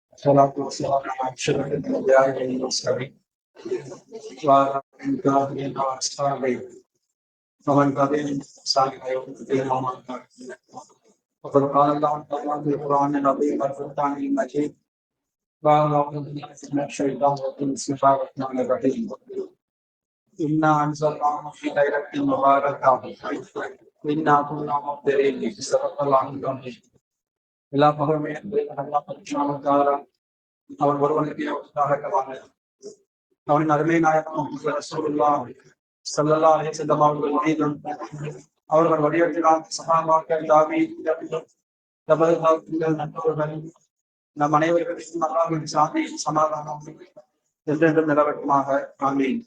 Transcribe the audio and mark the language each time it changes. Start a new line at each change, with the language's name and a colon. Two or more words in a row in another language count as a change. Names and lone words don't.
Arabic: والصلاة والسلام على أشرف الأنبياء والمرسلين وعلى آله وأصحابه ومن تبعهم بإحسان إلى يوم الدين أما بعد وقد قال الله تعالى في القرآن العظيم والفرقان المجيد بعد أعوذ بالله من الشيطان الرجيم بسم الله الرحمن الرحيم إنا أنزلناه في ليلة مباركة إنا كنا منذرين صدق الله العظيم
Tamil: எல்லா பகமையும் அவன் ஒருவனுக்கு அவனின் அருமை நாயகம்
Arabic: رسول الله صلى الله عليه وسلم
Tamil: அவர்கள் மீதும் அவர்கள் வழியற்றினால் சஹாபாக்கள் தாபீன்கள் நண்பர்கள் நம் அனைவருக்கும் அல்லாஹ்வின் சாந்தி சமாதானம் என்றென்றும் நிலவட்டுமாக. ஆமீன்.